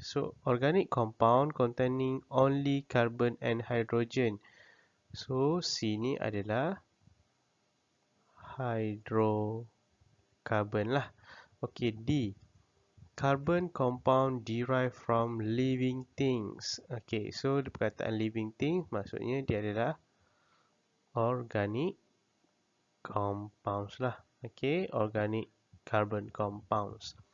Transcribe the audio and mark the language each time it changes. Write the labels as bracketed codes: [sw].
[en] So organic compound containing only carbon and hydrogen. [ms] So C ni adalah hydrocarbon lah. [en] Okey, D, carbon compound derived from living things. [ms] Okey, so perkataan living things maksudnya dia adalah organic compounds lah. [en] Okey, organic carbon compounds.